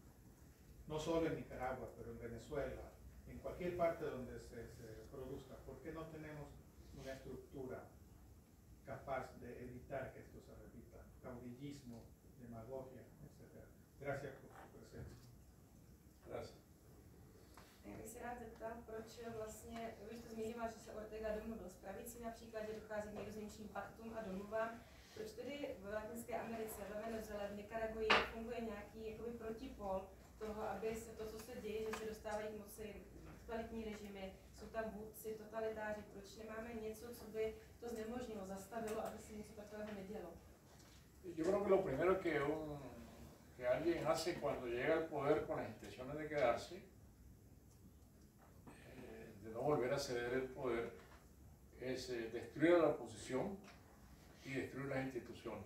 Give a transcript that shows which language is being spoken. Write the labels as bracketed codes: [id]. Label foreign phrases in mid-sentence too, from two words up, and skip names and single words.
[es] No solo en Nicaragua, pero en Venezuela, cualquier parte donde se produzca, ¿por qué no tenemos una estructura capaz de evitar que esto se repita? Caudillismo, demagogia, etc. Gracias por su presencia. Gracias. [cs] Já bych se rád zeptal, proč vlastně, vy jste zmiňoval, že se Ortega domluvil s pravicí například, že dochází k nejrůznějším paktům a domluvám. Proč tedy v Latinské Americe, ve Venezuele, v Nikaraguji funguje nějaký jakoby protipol toho, aby se to, co se děje, že se dostávají k moci totalitní režimy, jsou tam vůdci, totalitáři, proč nemáme něco, co by to znemožnilo, zastavilo, aby se něco takového nedělo? [es] Yo creo que lo primero que alguien hace cuando llega al poder con las intenciones de quedarse, de no volver a ceder el poder, es destruir a la oposición y destruir las instituciones.